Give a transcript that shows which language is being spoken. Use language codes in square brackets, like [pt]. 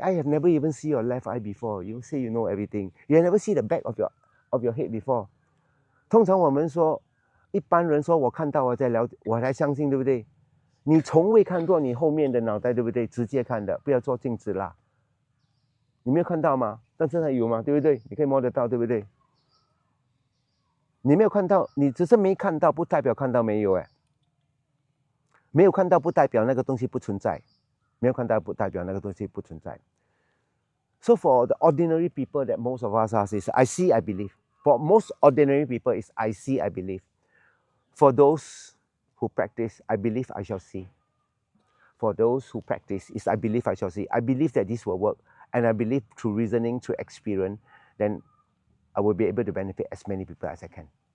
[en] I have never even seen your left eye before. You say you know everything. You have never seen the back of your head before. [zh] 通常我们说，一般人说我看到我才相信，对不对？你从未看过你后面的脑袋，对不对？直接看的，不要做镜子啦。你没有看到吗？但是它有嘛，对不对？你可以摸得到，对不对？你没有看到，你只是没看到，不代表看到没有哎。没有看到不代表那个东西不存在，没有看到不代表那个东西不存在。 [en] So for the ordinary people that most of us are is I see, I believe. For most ordinary people is I see, I believe. For those who practice, I believe I shall see. For those who practice is I believe I shall see. I believe that this will work, and I believe through reasoning, through experience, then I will be able to benefit as many people as I can.